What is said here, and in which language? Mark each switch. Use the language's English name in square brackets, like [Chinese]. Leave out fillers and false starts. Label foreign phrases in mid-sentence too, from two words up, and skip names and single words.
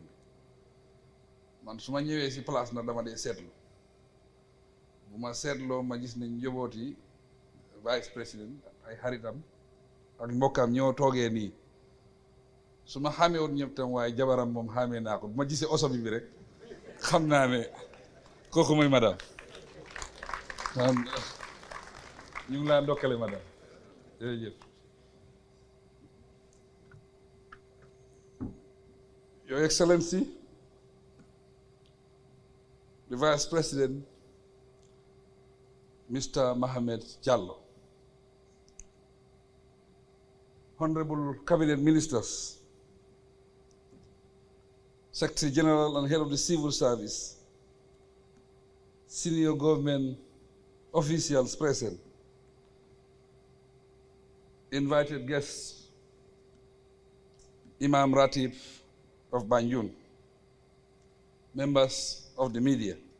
[Wolof] bi man su ma ñëwee si place nag dama dee seetlu bu ma seetloo ma gis ne njabooti [French] vice président [Wolof] ay xaritam ak mbokkam ñoo toogee nii su ma xamee woon ñëpp tam waaye jabaram moom xamee naa ko bu ma gisee oso bi rek xam naa ne kooku mooy madame ñu ngi laa ndokkale madame jërëjëf. [English] Your Excellency, the Vice President, Mr. Mohamed Jallow, Honorable Cabinet Ministers, Secretary General and Head of the Civil Service, senior government officials present, invited guests, Imam Ratib of Banjul, members of the media.